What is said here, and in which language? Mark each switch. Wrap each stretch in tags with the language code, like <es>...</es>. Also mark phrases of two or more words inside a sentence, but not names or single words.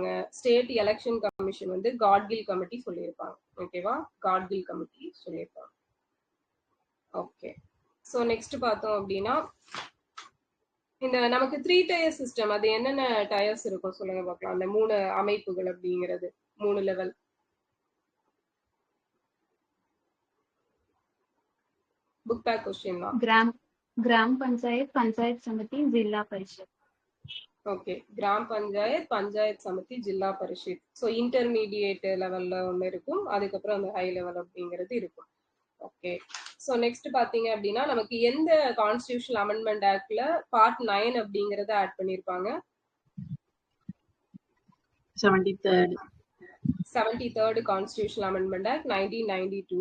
<en>state election commission</en> <ta>வந்து காட்கில் கமிட்டி சொல்லியிருப்பாங்க. ஓகேவா, காட்கில் கமிட்டி சொல்லியிருப்பாங்க.</ta> <en>OK, so next</en> <ta>பார்த்தோம் அப்படின்னா இந்த நமக்கு</ta> <en>3 tier system,</en> <ta>அது என்னென்ன டயர்ஸ் இருக்கும் சொல்லுங்க பார்க்கலாம். அந்த 3 அமைப்புகள் அப்படிங்கிறது 3 லெவல்.</ta> <en>book back question ना.</en> <hi>ग्राम पंचायत, पंचायत समिति, जिला परिषद. ओके, ग्राम पंचायत, पंचायत समिति, जिला परिषद.</hi> <en>so intermediate level</en> <ta>ஒன்னு இருக்கும், அதுக்கு அப்புறம் அந்த</ta> <en>high level</en> <ta>அப்படிங்கிறது இருக்கும்.</ta> <en>OK, so next</en> <ta>பாத்தீங்க அப்படின்னா நமக்கு எந்த</ta> <en>constitutional amendment act</en> <ta>பார்ட் 9 அப்படிங்கறத ஆட் பண்ணிருப்பாங்க?</ta> <en>73rd constitutional amendment act 1992.</en>